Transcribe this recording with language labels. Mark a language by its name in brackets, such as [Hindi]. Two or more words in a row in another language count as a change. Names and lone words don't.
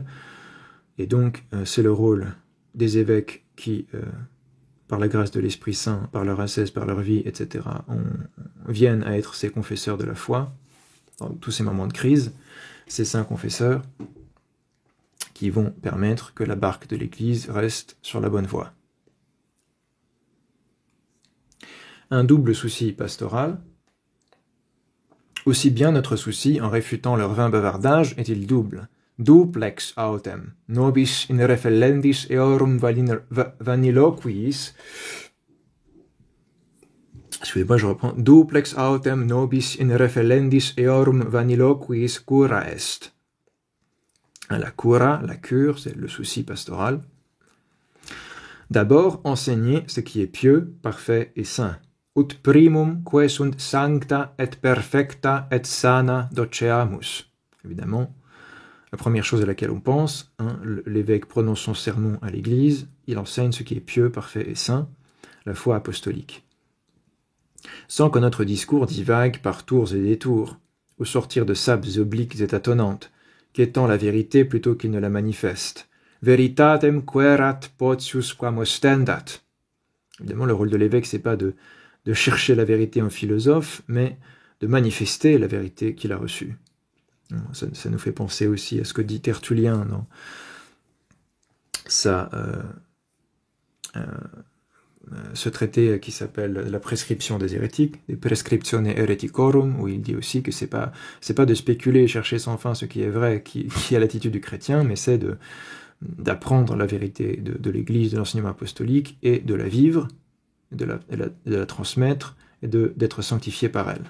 [French] Et donc c'est le rôle des évêques qui, par la grâce de l'Esprit Saint, par leur ascèse, par leur vie, etc., viennent à être ces confesseurs de la foi, dans tous ces moments de crise, ces saints confesseurs qui vont permettre que la barque de l'Église reste sur la bonne voie. Un double souci pastoral. Aussi bien notre souci en réfutant leur vain bavardage est-il double. [Latin] Duplex autem, nobis in refellendis eorum vaniloquiis. [French] Excusez-moi, je reprends. [Latin] Duplex autem nobis in refellendis eorum vaniloquiis cura est. [French] La cura, la cure, c'est le souci pastoral. D'abord, enseigner ce qui est pieux, parfait et saint. [Latin] Ut primum que sunt sancta et perfecta et sana doceamus. [French] Évidemment, la première chose à laquelle on pense, l'évêque prononce son sermon à l'Église, il enseigne ce qui est pieux, parfait et saint, la foi apostolique. Sans que notre discours divague par tours et détours, au sortir de sables obliques et tâtonnantes, qu'étend la vérité plutôt qu'il ne la manifeste. [Latin] Veritatem querat potius quam ostendat. [French] Évidemment, le rôle de l'évêque, c'est pas de chercher la vérité en philosophe, mais de manifester la vérité qu'il a reçue. Ça nous fait penser aussi à ce que dit Tertullien dans ce traité qui s'appelle la prescription des hérétiques, [Latin] des prescriptione hereticorum, [French] où il dit aussi que c'est pas de spéculer et chercher sans fin ce qui est vrai, qui est l'attitude du chrétien, mais c'est d'apprendre la vérité de l'Église, de l'enseignement apostolique, et de la vivre, de la transmettre, et d'être sanctifié par elle.